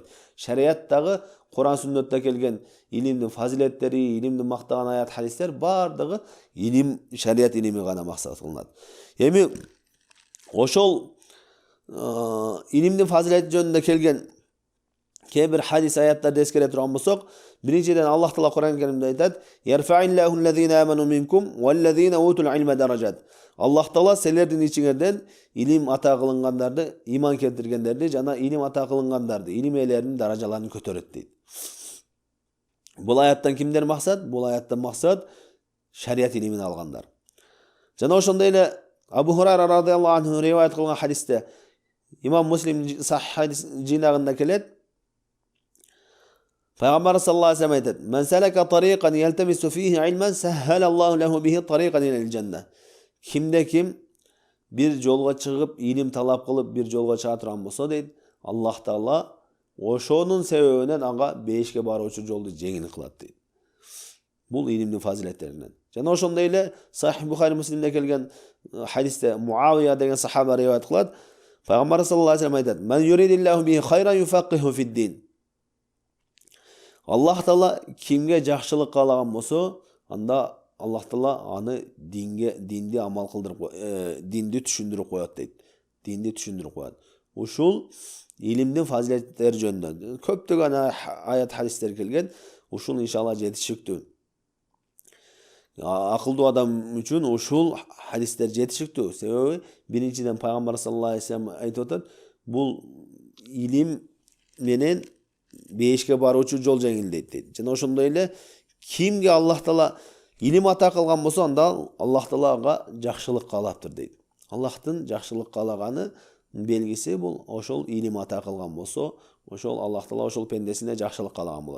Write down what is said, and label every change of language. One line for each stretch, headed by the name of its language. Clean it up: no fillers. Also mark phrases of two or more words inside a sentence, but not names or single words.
Kyrgyz: Шариаттагы Кур'ан сүннөттө келген илимдин фазилеттери, илимди мактаган аят хадистер бардыгы илим, шариат илими гана мақсат кылынат. Эми ошол илимдин фазилети жөнүндө келген кээ бир хадис аяттарды эскере турган болсок, биринчиден Аллах Таала Кур'ан Каримде айтат:
Arabic: "يرفع الله الذين آمنوا منكم والذين أوتوا العلم درجات."
Kyrgyz: Аллах Таала силердин ичиңерден илим ата кылынгандарды, иман келтиргендерди жана илим ата кылынгандарды, илим ээлеринин даражаларын көтөрөт дейт. Бул аяттан кимдер максат? Бул аяттан максат шариат илимин алгандар. Жана ошондой эле Абу Хурайра
Arabic: رضي الله عنه
Kyrgyz: риваят кылган хадисте Имам Муслим сахих хадис жинагында келет. Пайгамбар
Arabic: صلى الله عليه وسلم
Kyrgyz: айтат:
Arabic: "من سلك طريقا يلتمس فيه علما سهل الله له به طريقا إلى الجنة."
Kyrgyz: Кимде ким бир жолго чыгып, илим талап кылып бир жолго чыга турган болсо дейт, Аллах Таала ошонун себебинен ага бейишке баруучу жолду жеңил кылат дейт. Бул илимдин фазилеттеринен. Жана ошондой эле Сахих Бухари Муслимде келген хадисте Муавия деген сахаба риваят кылат. Пайгамбар
Arabic: صلى الله عليه وسلم
Kyrgyz: айтат:
Arabic: "من يرد الله به خيرا يفقهه في الدين."
Kyrgyz: Аллах Таала кимге жакшылык каалаган болсо, анда Аллах Таала аны динди амал кылдырып, динди түшүндүрүп коет дейт. Динди түшүндүрүп коет. Ушул илимдин фазилеттери жөнүндө көптөгөн аят хадистер келген. Ушул иншалла жетишиктүү. Акылдуу адам үчүн ушул хадистер жетишиктүү. Себеби биринчиден Пайгамбар
Arabic: صلى الله عليه وسلم
Kyrgyz: айтып атат, бул илим менен бейишке баруучу жол жеңилдейт дейт. Жана ошондой эле кимге Аллах Таала илим ата кылган болсо, анда Аллах Таала ага жакшылык каалаптыр дейт. Аллахтын жакшылык каалаганы белгиси бул ошол илим ата кылган болсо, ошол Аллах Таала ошол пендесине жакшылык каалаган болот.